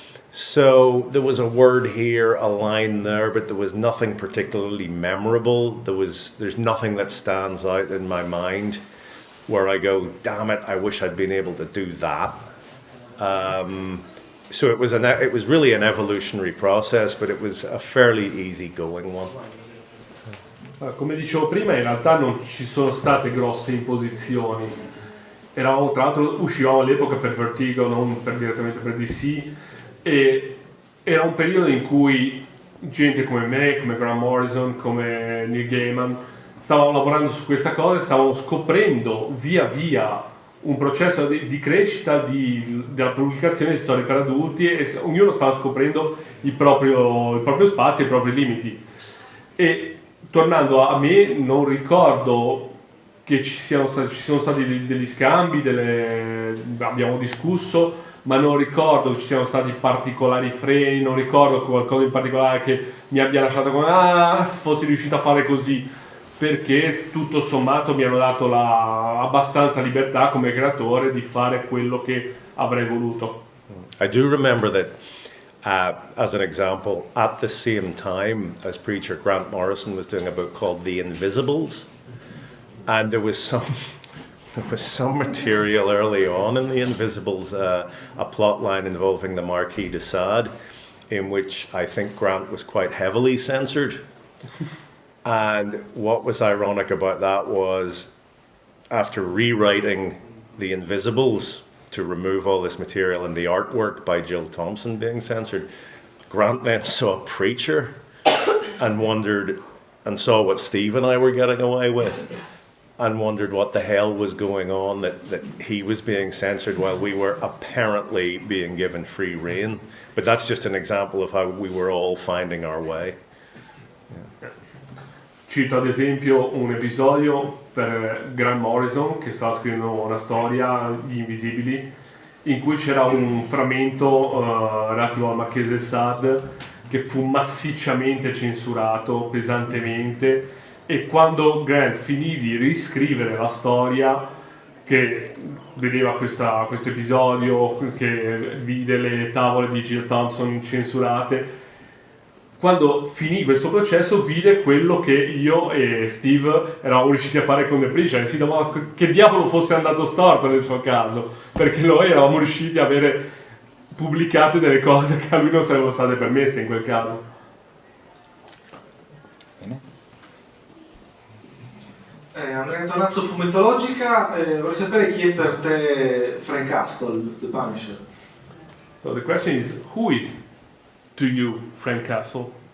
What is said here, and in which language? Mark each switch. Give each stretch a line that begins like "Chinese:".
English: So there was a word here, a line there, but there was nothing particularly memorable. There's nothing that stands out in my mind where I go, damn it, I wish I'd been able to do that. So it was really an evolutionary process, but it was a fairly easy-going one.
Italian: Come dicevo prima, in realtà non ci sono state grosse imposizioni. Eravamo, tra l'altro, uscivamo all'epoca per Vertigo, non direttamente per DC, e era un periodo in cui gente come me, come Grant Morrison, come Neil Gaiman stavano lavorando su questa cosa, stavamo scoprendo via via un processo di crescita della pubblicazione di storie per adulti, e ognuno stava scoprendo il proprio spazio, i propri limiti. E tornando a me, non ricordo che ci sono stati degli scambi, abbiamo discusso, ma non ricordo che ci siano stati particolari freni, non ricordo qualcosa in particolare che mi abbia lasciato come se fossi riuscito a fare così, perché tutto sommato mi hanno dato abbastanza libertà come creatore di fare quello che avrei voluto.
English: I do remember that, as an example, at the same time as Preacher, Grant Morrison was doing a book called The Invisibles, and there was some material early on in The Invisibles, a plot line involving the Marquis de Sade, in which I think Grant was quite heavily censored. And what was ironic about that was, after rewriting The Invisibles to remove all this material and the artwork by Jill Thompson being censored, Grant then saw Preacher and wondered, and saw what Steve and I were getting away with, and wondered what the hell was going on, that he was being censored while we were apparently being given free rein. But that's just an example of how we were all finding our way. Yeah.
Italian: Cito ad esempio un episodio per Grant Morrison, che stava scrivendo una storia, Gli Invisibili, in cui c'era un frammento relativo al Marchese de Sade che fu massicciamente censurato, pesantemente, e quando Grant finì di riscrivere la storia, che vedeva questo episodio, che vide le tavole di Jill Thompson censurate, quando finì questo processo vide quello che io e Steve eravamo riusciti a fare con The Preacher, e si domandava che diavolo fosse andato storto nel suo caso, perché noi eravamo riusciti a avere pubblicate delle cose che a lui non sarebbero state permesse in quel caso. Andrea Antonazzo, fumettologica, vorrei sapere chi è per te Frank Castle, The Punisher.
English: So the question is, who is to you Frank Castle?